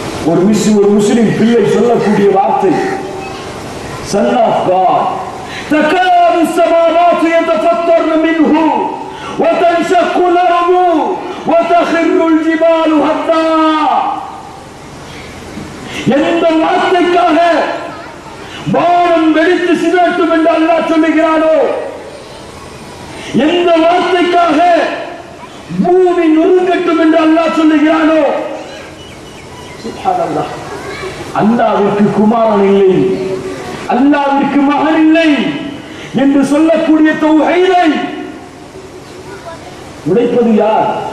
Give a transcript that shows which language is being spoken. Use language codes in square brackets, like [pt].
[ta] ஒரு முஸ்லிம் பிள்ளை சொல்லக்கூடிய வார்த்தை [en] Son of God. [ar] تكاد السماوات يتفطرن منه وتنشق الأرض وتخر الجبال هدا. [ta] எந்த வார்த்தைக்காக வானம் வெடித்து சிதறட்டும் என்று அல்லாஹ் சொல்லுகிறானோ, எந்த வார்த்தைக்காக பூமி நொறுங்கட்டும் என்று அல்லாஹ் சொல்லுகிறானோ, சுப்ஹானல்லாஹ், அல்லாஹ்விற்கு குமாரன் இல்லை, அல்லாஹ்விற்கு மகன் இல்லை என்று சொல்லக்கூடிய தௌஹீதை உடைப்பது யார்?